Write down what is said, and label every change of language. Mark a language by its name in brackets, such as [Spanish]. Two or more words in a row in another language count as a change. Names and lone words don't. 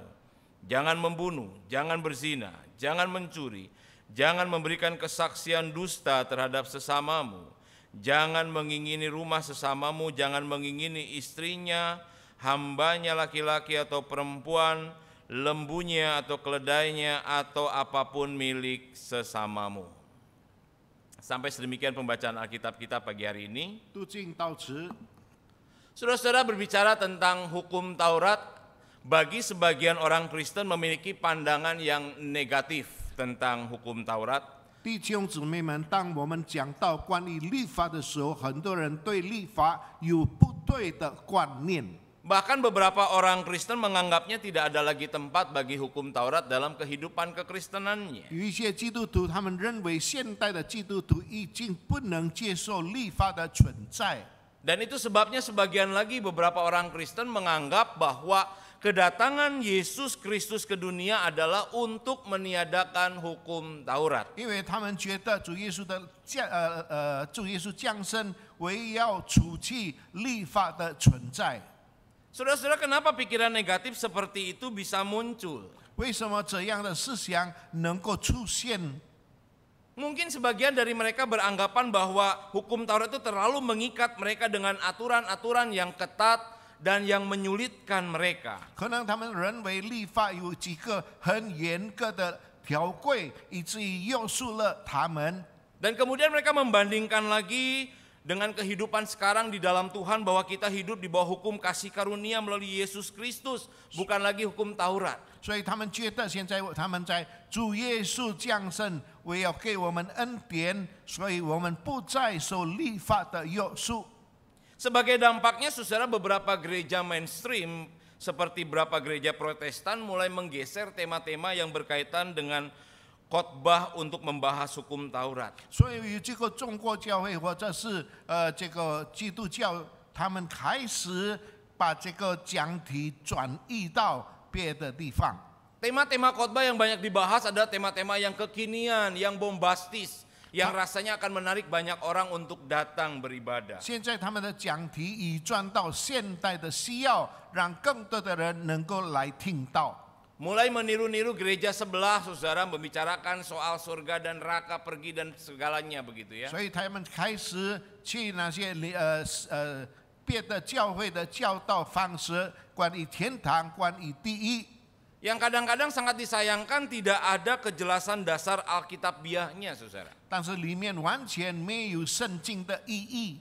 [Indonesian] Jangan membunuh, jangan berzina, jangan mencuri, jangan memberikan kesaksian dusta terhadap sesamamu, jangan mengingini rumah sesamamu, jangan mengingini istrinya, hambanya laki-laki atau perempuan, lembunya atau keledainya, atau apapun milik sesamamu. Sampai sedemikian pembacaan Alkitab kita pagi hari ini. [Chinese] 读经到此， [Indonesian] Saudara-saudara, berbicara tentang hukum Taurat, bagi sebagian orang Kristen memiliki pandangan yang negatif tentang hukum Taurat. [Chinese] 弟兄姊妹们，当我们讲到关于律法的时候，很多人对律法有不对的观念。 [Indonesian] Bahkan beberapa orang Kristen menganggapnya tidak ada lagi tempat bagi hukum Taurat dalam kehidupan kekristenannya. [Chinese] 有一些基督徒，他们认为现代的基督徒已经不能接受律法的存在。 [Indonesian] Dan itu sebabnya sebagian lagi beberapa orang Kristen menganggap bahwa kedatangan Yesus Kristus ke dunia adalah untuk meniadakan hukum Taurat. [Chinese] 因为他们觉得主耶稣降生为要除去律法的存在。 [Indonesian] Saudara-saudara, kenapa pikiran negatif seperti itu bisa muncul? [Chinese] 为什么这样的思想能够出现？ [Indonesian] Mungkin sebagian dari mereka beranggapan bahwa hukum Taurat itu terlalu mengikat mereka dengan aturan-aturan yang ketat dan yang menyulitkan mereka. [Chinese] 可能他们认为律法有几个很严格的条规，以至于约束了他们。 [Indonesian] Dan kemudian mereka membandingkan lagi dengan kehidupan sekarang di dalam Tuhan, bahwa kita hidup di bawah hukum kasih karunia melalui Yesus Kristus, bukan lagi hukum Taurat. [Chinese] 所以他们觉得现在他们在主耶稣降生，为要给我们恩典，所以我们不再受律法的约束。 [Indonesian] Sebagai dampaknya, saudara, beberapa gereja mainstream seperti beberapa gereja Protestan mulai menggeser tema-tema yang berkaitan dengan khotbah untuk membahas hukum Taurat. [Chinese] 所以这个中国教会或者是这个基督教，他们开始把这个讲题转移到别的地方。 [Indonesian] Tema-tema khotbah yang banyak dibahas adalah tema-tema yang kekinian, yang bombastis, yang rasanya akan menarik banyak orang untuk datang beribadah. [Chinese] 现在他们的讲题已转到现代的需要，让更多的人能够来听到。 [Indonesian] Mulai meniru-niru gereja sebelah, saudara, membicarakan soal surga dan neraka, pergi dan segalanya begitu ya. [Chinese] 所以他们开始去那些别的教会的教导方式，关于天堂，关于地狱。 [Indonesian] Yang kadang-kadang sangat disayangkan tidak ada kejelasan dasar Alkitabiahnya, saudara. [Chinese] 但是里面完全没有圣经的意义，